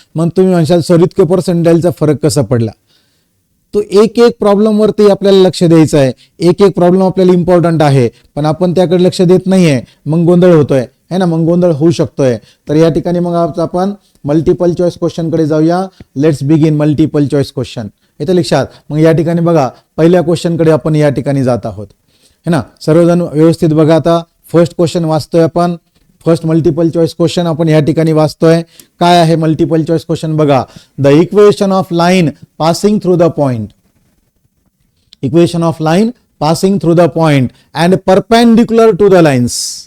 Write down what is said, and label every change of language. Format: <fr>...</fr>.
<mr>मग तुम्ही म्हणशाल सर इतकं पर्सेंटाईलचा फरक कसा पडला. तो एक प्रॉब्लेमवरती आपल्याला लक्ष द्यायचं आहे. एक प्रॉब्लेम आपल्याला इम्पॉर्टंट आहे, पण आपण त्याकडे लक्ष देत नाही आहे, मग गोंधळ होतोय है ना, मग गोंधळ होऊ शकतोय. तर या ठिकाणी मग आपण मल्टिपल चॉईस क्वेश्चनकडे जाऊया.</mr> <en>Let's begin multiple choice question.</en> <mr>येतं लक्षात. मग या ठिकाणी बघा पहिल्या क्वेश्चनकडे आपण या ठिकाणी जात आहोत है ना. सर्वजण व्यवस्थित बघा. आता फर्स्ट क्वेश्चन वाचतोय आपण, फर्स्ट मल्टिपल चॉईस क्वेश्चन आपण या ठिकाणी वाचतोय. काय आहे मल्टिपल चॉईस क्वेश्चन बघा.</mr> <en>The equation of line passing through the point, equation of line passing through the point and perpendicular to the lines.</en>